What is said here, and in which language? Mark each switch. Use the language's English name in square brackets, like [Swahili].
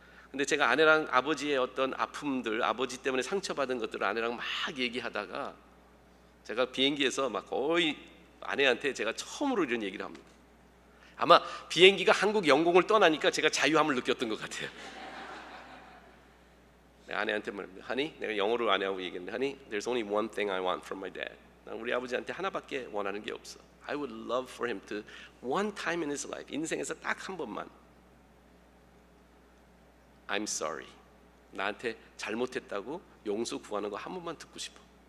[Korean] 근데 제가 아내랑 아버지의 어떤 아픔들, 아버지 때문에 상처받은 것들을 아내랑 막 얘기하다가 제가 비행기에서 막 거의 아내한테 제가 처음으로 이런 얘기를 합니다. 아마 비행기가 한국 영공을 떠나니까 제가 자유함을 느꼈던 것 같아요. 아내한테 말합니다. [English] Honey, 내가 영어로 아내하고 얘기했는데 Honey, there's only one thing I want from my dad. [Korean] 난 우리 아버지한테 하나밖에 원하는 게 없어. I would love for him to one time in his life, 인생에서 딱 한 번만 I'm sorry, 나한테 잘못했다고 용서 구하는 거 한 번만 듣고 싶어.